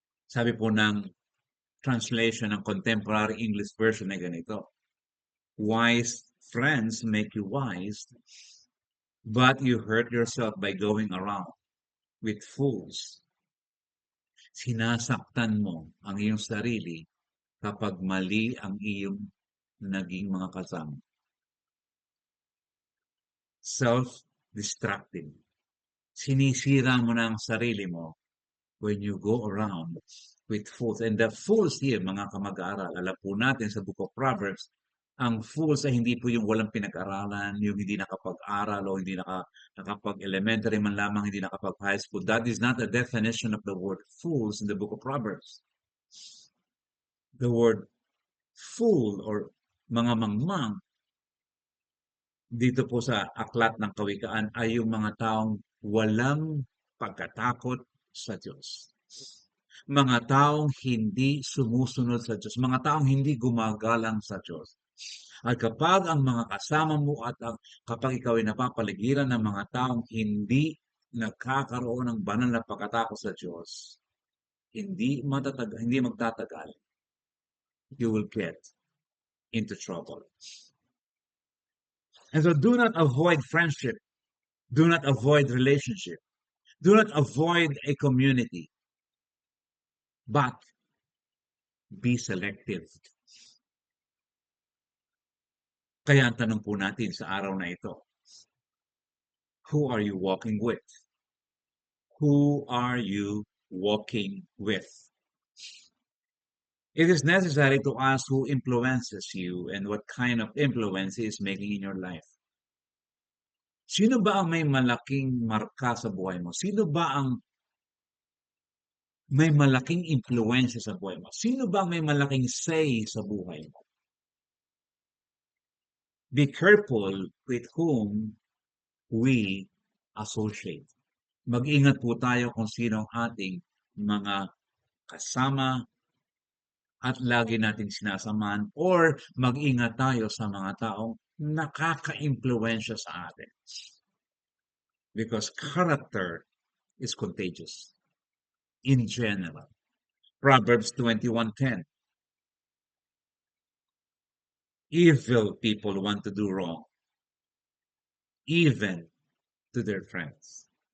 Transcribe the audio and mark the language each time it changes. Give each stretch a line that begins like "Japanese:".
Filipino: Sabi po ng translation ng contemporary English version na ganito.
English: Wise friends make you wise, but you hurt yourself by going around with fools.
Filipino: Sinasaktan mo ang iyong sarili kapag mali ang iyong naging mga kasama.
English: Self-destructive.
Filipino: Sinisira mo na ang sarili mo
English: when you go around with fools. And the fools here,
Filipino: mga kamag-aaral, alam po natin sa
English: Book of Proverbs,
Filipino: Ang fools ay hindi po yung walang pinag-aralan, yung hindi nakapag-aral o hindi nakapag-elementary man lamang, hindi nakapag-high school.
English: That is not the definition of the word fools in the book of Proverbs. The word fool or
Filipino: mga mangmang dito po sa aklat ng kawikaan ay yung mga taong walang pagkatakot sa Diyos. Mga taong hindi sumusunod sa Diyos. Mga taong hindi gumagalang sa Diyos. At kapag ang mga kasama mo at kapag ikaw ay napapaligiran ng mga taong hindi nagkakaroon ng banal na pagkatakot sa Diyos, hindi magtatagal,
English: you will get into trouble. And so do not avoid friendship. Do not avoid relationship. Do not avoid a community. But be selective.
Filipino: Kaya ang tanong po natin sa araw na ito,
English: who are you walking with? Who are you walking with? It is necessary to ask who influences you and what kind of influence he is making in your life.
Filipino: Sino ba ang may malaking marka sa buhay mo? Sino ba ang may malaking impluensya sa buhay mo? Sino ba ang may malaking say sa buhay mo?
English: Be careful with whom we associate.
Filipino: Mag-ingat po tayo kung sino ang ating mga kasama at lagi nating sinasamahan or mag-ingat tayo sa mga taong nakaka-impluensya sa atin.
English: Because character is contagious in general. Proverbs 21:10. Evil people want to do wrong, even to their friends.